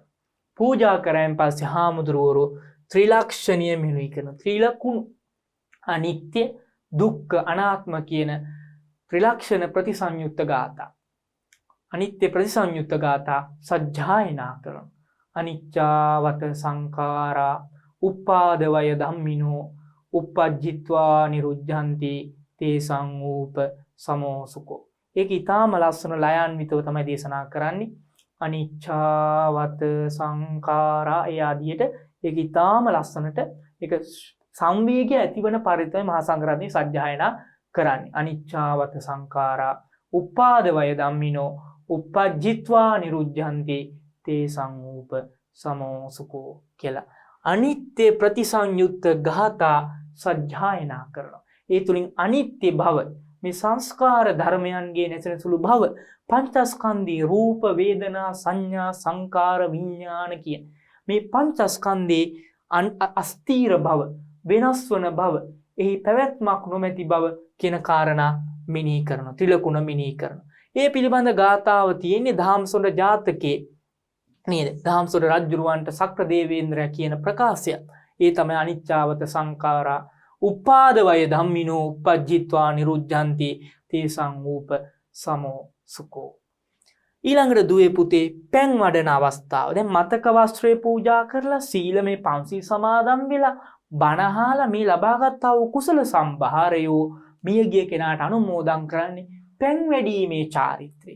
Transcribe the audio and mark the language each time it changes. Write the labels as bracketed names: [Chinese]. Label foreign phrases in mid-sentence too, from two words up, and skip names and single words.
[Sinhala] පූජා කරායින් පස්සේ හාමුදුරුවෝ ත්‍රිලක්ෂණීය මෙනෙහි කරන ත්‍රිලකුණු අනිත්‍ය දුක්ඛ අනාත්ම කියන ත්‍රිලක්ෂණ ප්‍රතිසංයුක්ත ගාථා අනිත්‍ය ප්‍රතිසංයුක්ත ගාථා සජ්ජායනා කරන [Pali] අනිච්චවත සංඛාරා උපාදවය ධම්මිනෝ uppajjitva niruddhanti තේසං ූප සමෝසුකෝ. [Sinhala] ඒක ඊටාම ලස්සන ලයාන්විතව තමයි දේශනා කරන්නේ. [Pali] අනිච්චවත සංඛාරා [Sinhala] ඒ ආදියට ඒක ඊටාම ලස්සනට ඒක සංවේගය ඇතිවන පරිද්දයි මහා සංඝරත්නය සජ්ජායනා කරන්නේ. [Pali] අනිච්චවත සංඛාරා උපාදවය ධම්මිනෝ uppajjitva niruddhanti තේසං ූප සමෝසුකෝ [Sinhala] කියලා අනිත්‍ය ප්‍රතිසංයුක්ත ගාථා සජ්ජායනා කරනවා. ඒ තුලින් අනිත්‍ය භව මේ සංස්කාර ධර්මයන්ගේ නැසෙන සුළු භව පංචස්කන්ධී රූප වේදනා සංඥා සංකාර විඥාන කියන මේ පංචස්කන්ධේ අස්තීර භව වෙනස් වන භව එහි පැවැත්මක් නොමැති බව කියන කාරණා මෙනෙහි කරනවා. ත්‍රිලකුණ මෙනෙහි කරනවා. ඒ පිළිබඳ ගාථාව තියෙන්නේ ධම්සොඬ ජාතකයේ නේද? ධම්සොඬ රජුරවන්ට සක්‍ර දේවේන්ද්‍රය කියන ප්‍රකාශය. ඒ තමයි [Pali] අනිච්චවත සංඛාරා උපාදවය ධම්මිනෝ uppajjitva niruddhanti තේසං ූප සමෝ සුකෝ. [Sinhala] ඊළඟට දුවේ පුතේ පැන් වඩන අවස්ථාව. දැන් මතක වස්ත්‍රය පූජා කරලා සීලමේ පන්සිල් සමාදන් වෙලා බණහාලා මේ ලබාගත්තා වූ කුසල සම්භාරයෝ මියගිය කෙනාට අනුමෝදන් කරන්නේ පැන් වැඩීමේ චාරිත්‍රය.